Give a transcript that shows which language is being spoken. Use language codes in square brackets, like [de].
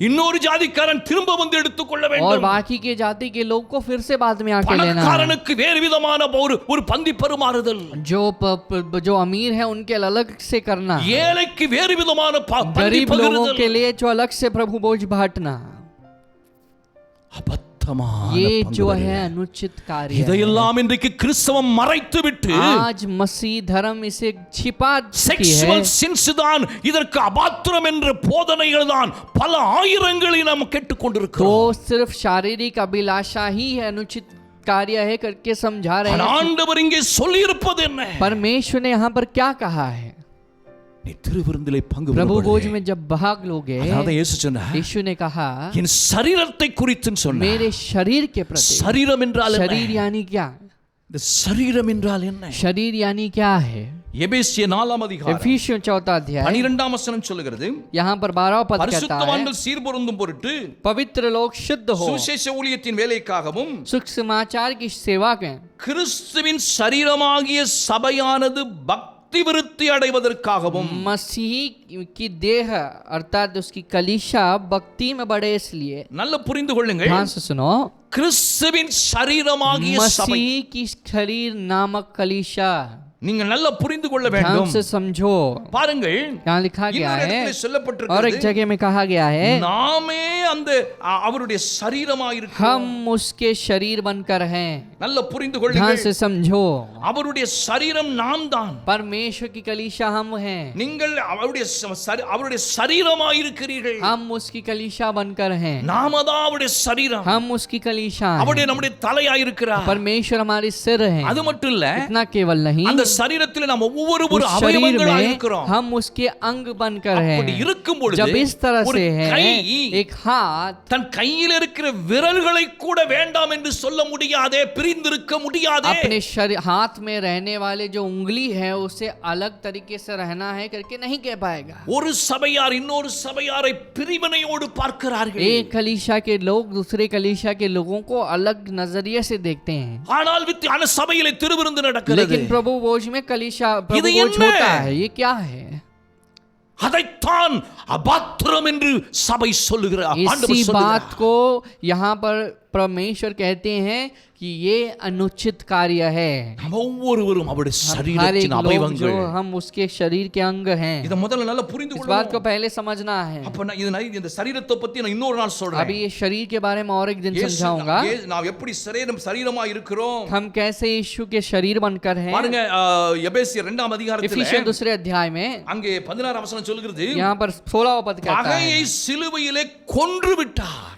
[ta] இன்னொரு ஜாதிக்காரன் திரும்ப வந்து எடுத்துக்கொள்ள [hi] और [ta] வேண்டும். [hi] बाकी के जाति के लोग को फिर से बाद में आके लेना है। [ta] பணக்காரனுக்கு வேறு விதமான ஒரு பந்தி பரிமாறுதல், [hi] जो अमीर है उनके अलग से करना, [ta] ஏழைக்கு வேறு விதமான பந்தி [hi] गरीब लोगों के [ta] பகிர்தல். [hi] लिए जो अलग से प्रभु भोज बांटना, [ta] அபத்தமான [hi] ये जो [ta] பங்குபெறுதல். [hi] है अनुचित कार्य है। [ta] இதையெல்லாம் இன்றைக்கு கிறிஸ்தவம் மறைத்து விட்டு [hi] आज मसीह धर्म इसे छिपा चुकी [en] sexual [hi] है। [ta] சின்ஸ் தான் இதற்கு அபாத்திரம் என்ற போதனைகள் தான் பல ஆயிரங்களை நாம் [hi] तो [ta] கேட்டுக்கொண்டிருக்கிறோம். [hi] सिर्फ शारीरिक अभिलाषा ही है अनुचित कार्य है करके समझा रहे हैं। [ta] ஆண்டவர் இங்கே சொல்லி இருப்பது என்ன? [hi] परमेश्वर ने यहाँ पर क्या कहा है? [ta] நீ திருவிருந்திலே பங்கு [hi] प्रभु भोज [ta] பெறுவாய். [hi] में जब भाग लोगे, [ta] அதாவது இயேசு சொன்னார், [hi] यीशु ने कहा [ta] என் சரீரத்தை குறித்து சொன்னார். [hi] मेरे शरीर के प्रति। [ta] சரீரம் என்றால் என்ன? [hi] शरीर यानी क्या? [ta] இந்த சரீரம் என்றால் என்ன? [hi] शरीर यानी क्या है? [ta] எபேசிய 4ஆம் அதிகாரம் [hi] एफिसियों 4 अध्याय [ta] 12ஆம் வசனம் சொல்லுகிறது, [hi] यहाँ पर 12 पद कहता है, [ta] பரிசுத்தவான்கள் சீர்பொருந்தும் பொருட்டு [hi] पवित्र लोग शुद्ध हो [ta] சுவிசேஷ ஊழியத்தின் வேலைக்காகவும் [hi] सुख समाचार की सेवा के [ta] கிறிஸ்துவின் சரீரமாகிய சபையானது பக்தி விருத்தி அடைவதற்காகவும் [hi] मसीह की देह अर्थात उसकी कलीशा भक्ति में बढ़े इसलिए। [ta] நல்ல புரிந்து கொள்ளுங்கள், [hi] ध्यान से सुनो, [ta] கிறிஸ்துவின் சரீரமாகிய சபை, [hi] मसीह की शरीर नामक कलीशा, [ta] நீங்கள் நல்லா புரிந்து கொள்ள [hi] ध्यान [ta] வேண்டும்। [hi] से समझो। [ta] பாருங்கள், [hi] यहाँ लिखा गया [ta] இன்னொரு [hi] है [ta] இடத்துல [hi] और एक [ta] சொல்லப்பட்டிருக்கிறது, [hi] जगह में कहा गया है [ta] நாமே அந்த அவருடைய சரீரமாயிருக்கிறோம்। [hi] हम उसके शरीर बनकर हैं। [ta] நல்ல புரிந்து [hi] ध्यान [ta] கொள்ளுங்கள், [hi] से समझो, [ta] அவருடைய சரீரம் நாம் தான், [hi] परमेश्वर की कलीशा हम हैं, [ta] நீங்கள் அவருடைய சரீரமாயிருக்கிறீர்கள்। [hi] हम उसकी कलीशा बनकर हैं, [ta] நாம தான் அவருடைய சரீரம், [hi] हम उसकी कलीशा हैं। [ta] அவருடைய நம்முடைய தலையாயிருக்கிறார்। [hi] परमेश्वर हमारे सिर हैं। [ta] அது மட்டும் இல்ல, [hi] इतना केवल नहीं, [ta] அந்த சரீரத்தில் நாம் ஒவ்வொரு [hi] उस शरीर [ta] அவயவங்களா [hi] में [ta] இருக்கிறோம்। [hi] हम उसके अंग बनकर [ta] அப்படி [hi] हैं। [ta] இருக்கும் பொழுது [hi] जब इस तरह [ta] ஒரு [hi] से है, [ta] கை [hi] एक हाथ [ta] தன் கையில் இருக்கிற விரல்களை கூட வேண்டாம் என்று சொல்ல முடியாதே, பிரிந்திருக்க முடியாதே। [hi] अपने हाथ में रहने वाले जो उंगली है उसे अलग तरीके से रहना है करके नहीं कह पाएगा। [ta] ஒரு சபையார் இன்னொரு சபையாரை பிரிவினையோடு பார்க்கிறார்கள்। [hi] एक कलीशा के लोग दूसरे कलीशा के लोगों को अलग नजरिए से देखते हैं, [ta] ஆனால் அந்த சபையிலே திருவிருந்து நடக்கிறது। [hi] लेकिन प्रभु भोज में कलीशा प्रभु [ta] இது [hi] भोज [ta] என்ன? [hi] होता है। ये क्या है? [ta] அதைத்தான் அபாத்திரம் என்று சபை சொல்லுகிறார், ஆண்டவர் சொல்லுகிறார்। [hi] बात को यहाँ पर परमेश्वर कहते हैं कि ये अनुचित कार्य है। [ta] நாம் ஒவ்வொருவரும் அவருடைய [hi] हर एक [ta] சரீரத்தின் [hi] लोग जो [ta] அவயவங்கள்। [hi] हम उसके शरीर के अंग हैं, [ta] இத முதல்ல நல்லா புரிந்து [hi] इस बात [ta] கொள்ளணும்। [hi] को पहले समझना है। [ta] அப்ப நான் இந்த சரீரத்தை பத்தி நான் இன்னொரு நாள் சொல்றேன்। [hi] अभी ये शरीर के बारे में और एक दिन समझाऊंगा, [ta] நாம் எப்படி சரீரமா இருக்கிறோம்। [hi] हम कैसे यीशु के शरीर बनकर हैं। [ta] பாருங்க, எபேசியர் 2ஆம் அதிகாரத்தில் [hi] इफिसियों 2 अध्याय में [ta] அங்கே 16ஆம் வசனம் சொல்கிறது, [hi] यहाँ पर 16वां पद कहता है, [ta] பகையை சிலுவையிலே கொன்று விட்டார்।